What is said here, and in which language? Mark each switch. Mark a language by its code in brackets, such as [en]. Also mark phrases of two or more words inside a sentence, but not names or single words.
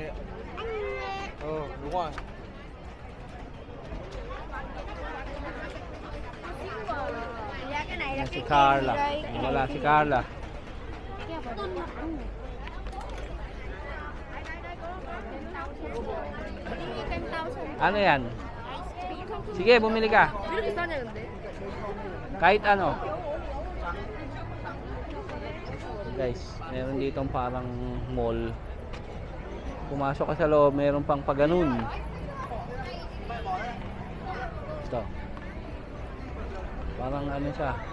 [vi] Đúng rồi. Dạ cái này là [tl] Si [vi] cái Carla. đây. Cái [tl] Wala [vi] này [tl] si Carla. Ano yan? Sige, bumili ka. [ko] 이렇게 싸냐 근데? [tl] Kahit ano. Guys, meron ditong parang mall. Pumasok ka sa loob, meron pang paganon. Ito. Parang ano siya.